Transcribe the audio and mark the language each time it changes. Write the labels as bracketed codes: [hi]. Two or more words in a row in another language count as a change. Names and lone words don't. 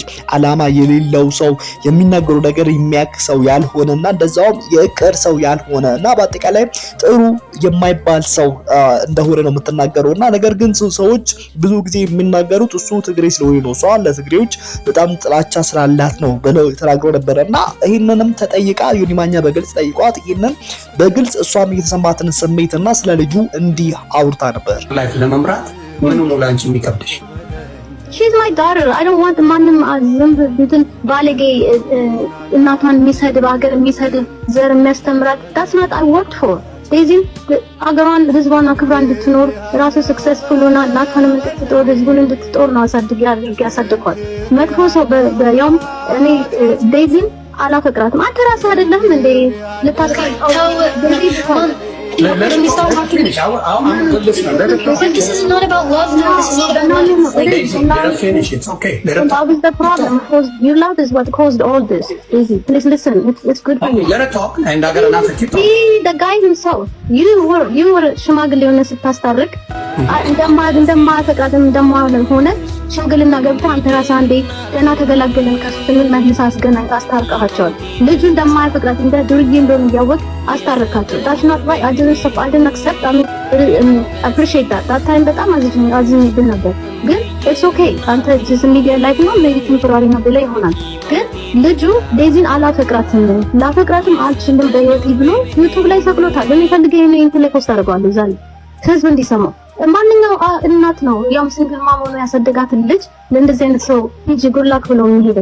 [am] አላማ የሌለው ሰው፣ የሚናገሩ ነገር የሚያክሰው ያልሆነና እንደዛውም የእቅድ ሰው ያልሆነና በአጠቃላይ ጥሩ የማይባል ሰው እንደሆነ ነው የምትናገረውና ነገር ግን ሰዎች ብዙ ጊዜ የሚናገሩት እሱ ትግሬ ነው እሷ ለትግሬዎች በጣም ጥላቻ ስላላት ነው ብለው ተናግረው ነበርና ይሄንንም ተጠይቃ ዮኒ ማኛ በግልጽ ጠይቋት ይሄንን በግልጽ እሷም የተሰማትን ስሜትና ስለ ልጁ እንዲህ አውርታ ነበር። ላይፍ ለመምራት ምን ነው ላንቺ የሚከብድሽ? [en] She's my daughter. I don't want [am] ማንም አዝም እንትን ባለጌ እናቷን የሚሰድብ ሀገር የሚሰድብ ዘር የሚያስተምራት [en] that's not I worked for. [am] እዚህ አገሯን ህዝቧን አክብራ እንድትኖር ራሱ ሰክሰስፉል ሆና እናቷንም እንድትጦር ህዝቡን እንድትጦር ነው ያሳድጓት። መጥፎ ሰው በያም እኔ ዴዚን አላፈቅራትም። አንተ ራስህ አይደለም እንዴ ልታስቀምጠው [en] Let him finish. This is not about love. No, this is not about love. Let him finish. It's okay. Let him talk. That was the problem. Because your love is what caused all this. Easy. Please listen. It's good for you. Let her talk. And I got enough to keep talking. See, the guy himself. You were [am] ሽማግሌ ሆነ ስታስታርቅ እንደማፈቅራትም ሆነ ሽምግልና ገብተህ አንተ ራስህ አንዴ ገና ተገላገለን ከሱምን መልስ አስገናኝ አስታርቀሃቸዋል። ልጁ እንደማያፈቅራት እንደ ዱርዬ እንደሆነ እያወቅ አስታርቃቸው። [en] That's not right. I didn't accept. I appreciate that time [am] በጣም አዝኜብህ ነበር። [en] ግን it's okay. [am] አንተ [en] just media life [am] ነው [en] maybe temporary [am] ነው ብለህ ይሆናል። ግን ልጁ ዴዚን ላፈቅራትም አልችልም በህይወቴ ብሎ ዩቲዩብ ላይ ሰቅሎታል። ለሚፈልገው ኢንተርኔት ላይ ፖስት አድርጓል ዛሬ ህዝብ እንዲሰማው። ማንኛው እናት ነው ያም [en] single mom [am] ሆኖ ያሳደጋትን ልጅ ለእንደዚህ አይነት ሰው ሂጂ ጉድላክ ብሎ የሚሄደው?